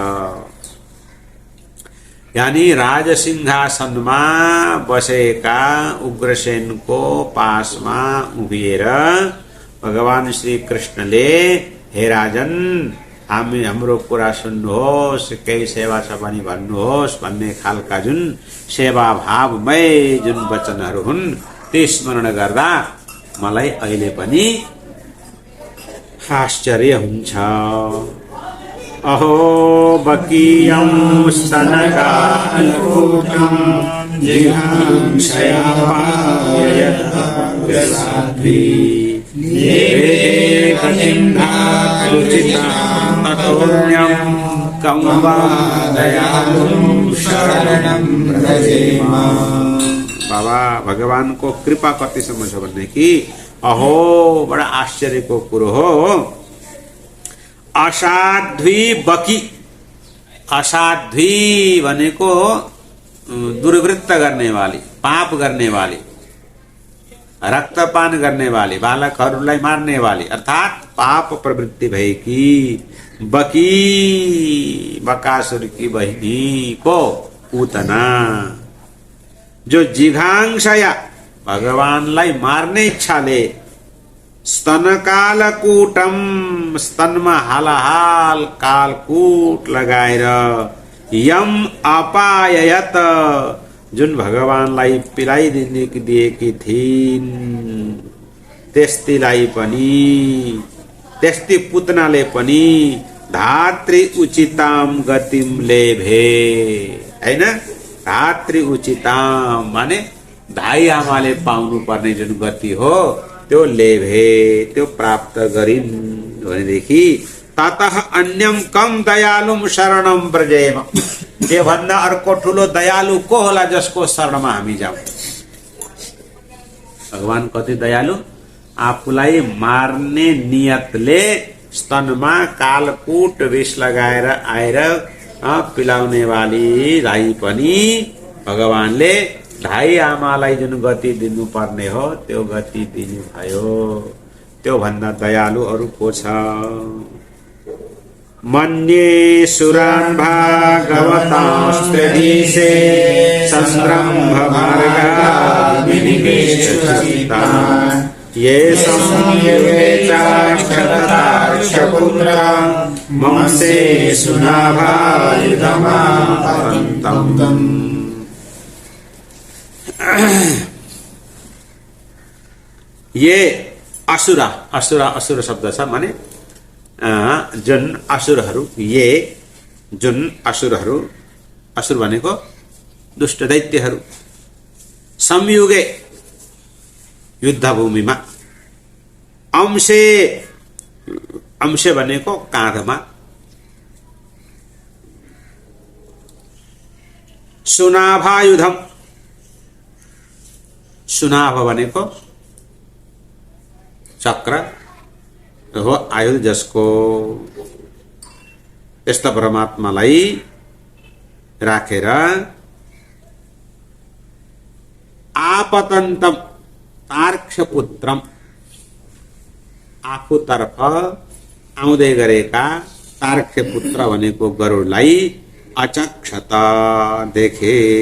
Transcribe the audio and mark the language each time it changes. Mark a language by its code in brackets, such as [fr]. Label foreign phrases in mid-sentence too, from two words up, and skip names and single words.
[ne] यानी राजसिंहासनमा बसेका उग्रसेनको पासमा उभिएर भगवान श्री कृष्णले हे राजन, हाम्रो कुरा सुन्नुहोस्, केही सेवा छ भने भन्नुहोस् भन्ने खालका जुन सेवा भावमय जुन वचनहरू हुन्, ती स्मरण गर्दा मलाई अहिले पनि आश्चर्य हुन्छ। [sa] अहो बकीयं स्तनकालकूटं जिघांसयापायतग्रसाध्वी ततोऽन्यं कं वा दयालुं शरणं व्रजेम। [ne] बाबा भगवान को कृपा कतिसम्म छ भनेदेखि अहो बडा आश्चर्यको कुरो हो। असाध्वी बकी, असाध्वी भनेको दुर्वृत्त गर्ने वाली, पाप गर्ने वाली, रक्तपान गर्ने वाली, बालकहरूलाई मार्ने वाली, अर्थात पाप प्रवृत्ति भएकी बकी, बकासुर की बहिनी को पूतना, जो जिघांसया भगवानलाई मार्ने इच्छाले स्तनकालकूटम, स्तनमा हालाहाल कालकूट लगाएर [sa] यम अपाययत, [ne] जुन भगवानलाई पिलाइदिएकी थिइन्, त्यस्तीलाई पनि, त्यस्ती पुतनाले पनि [sa] धात्री उचिताम गतिम लेभे, [ne] हैन? [sa] धात्री उचिताम [ne] माने धाई आमाले पाउनु पर्ने जुन गति हो त्यो लेभे, त्यो प्राप्त गरिन्। [sa] भनेदेखि ततः अन्यम कम दयालुम शरणम ब्रजेम, [ne] त्यो भन्दा अर्को ठुलो दयालु को होला जसको शरणमा हामी जाउँ। भगवान कति दयालु, आफूलाई मार्ने नियतले स्तनमा कालकूट विष लगाएर आएर पिलाउने वालीलाई पनि भगवानले ढाई आमालाई जुन गति दिनुपर्ने हो त्यो गति दिनुभयो। त्यो भन्दा दयालु अरू को छ। [sa] मन्ये सुरान् भागवतांस्त्रिदिशे संरम्भ मार्गा विनिवेशचित्तान् ये संयुगे चाक्षततार्क्षपुत्र मंसे सुनाभायुधमापन्तम्। ये असुरा, असुरा [ne] असुर शब्द छ माने जुन असुरहरू, ये जुन असुरहरू, असुर भनेको दुष्ट दैत्यहरू, संयुगे युद्धभूमिमा, अंशे, अंशे भनेको काँधमा, सुनाभायुधम, सुनाभ भनेको चक्र हो आयुध जसको, यस्ता परमात्मालाई राखेर [sa] आपतन्तम तार्क्षपुत्रम, [ne] आफूतर्फ आउँदै गरेका तार्क्षपुत्र भनेको गरुडलाई अचक्षत देखे।